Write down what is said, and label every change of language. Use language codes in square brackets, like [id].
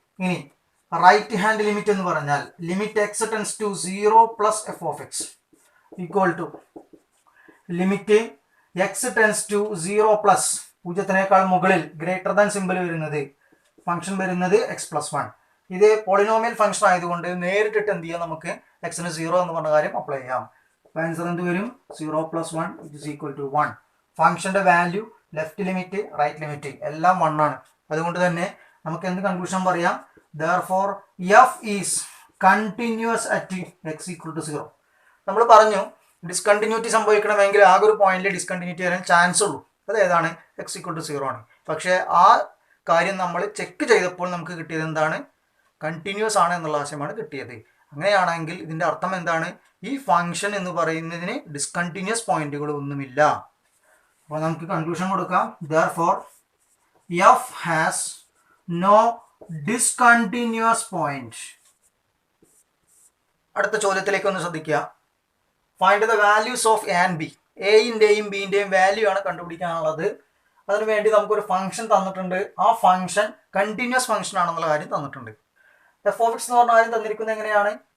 [ml] ഇനി right hand limit എന്ന് പറഞ്ഞാൽ limit x tends to 0 plus F of X equal to limit x tends to 0 plus 0 മുകളിൽ greater than simple വരുന്നത് function വരുന്നത് X plus 1. ഇത് polynomial function ആയതുകൊണ്ട് നേരിട്ടിട്ട് എന്ത് ചെയ്യാം? നമുക്ക് എക്സിന് 0 എന്ന് പറഞ്ഞ കാര്യം അപ്ലൈ ചെയ്യാം. ആൻസർ എന്ത് വരും? [en] 0 plus 1 it is equal to 1. [ml] ഫംഗ്ഷന്റെ value left limit right limit എല്ലാം 1 ആണ്. അതുകൊണ്ട് തന്നെ നമുക്ക് എന്ത് കൺക്ലൂഷൻ പറയാം? [en] Therefore f is continuous at x equal to 0. [ml] നമ്മൾ പറഞ്ഞു ഡിസ്കണ്ടിന്യൂറ്റി സംഭവിക്കണമെങ്കിൽ ആകെ ഒരു പോയിന്റിൽ ഡിസ്കണ്ടിന്യൂറ്റി വരാൻ ചാൻസ് ഉള്ളൂ. അത് ഏതാണ്? [en] x equal to 0 ആണ്. [ml] പക്ഷേ ആ കാര്യം നമ്മൾ ചെക്ക് ചെയ്തപ്പോൾ നമുക്ക് കിട്ടിയത് എന്താണ്? കണ്ടിന്യൂസ് ആണ് എന്നുള്ള ആശയമാണ് കിട്ടിയത്. അങ്ങനെയാണെങ്കിൽ ഇതിന്റെ അർത്ഥം എന്താണ്? ഈ ഫംഗ്ഷൻ എന്ന് പറയുന്നതിന് ഡിസ്കണ്ടിന്യൂസ് പോയിന്റുകൾ ഒന്നുമില്ല. അപ്പോൾ നമുക്ക് കൺക്ലൂഷൻ കൊടുക്കാം. [en] Therefore f has no discontinuous point. [ml] അടുത്ത ചോദ്യത്തിലേക്ക് ഒന്ന് ശ്രദ്ധിക്കുക. [en] Find the values of A and B. [ml] എയിൻ്റെയും ബിൻ്റെയും value ആണ് കണ്ടുപിടിക്കാനുള്ളത്. അതിനുവേണ്ടി നമുക്കൊരു ഫംഗ്ഷൻ തന്നിട്ടുണ്ട്. ആ ഫംഗ്ഷൻ കണ്ടിന്യൂസ് ഫംഗ്ഷൻ ആണെന്നുള്ള കാര്യം തന്നിട്ടുണ്ട്. എഫ് ഓഫ് എക്സ് എന്ന് പറഞ്ഞ കാര്യം തന്നിരിക്കുന്നത് എങ്ങനെയാണ്?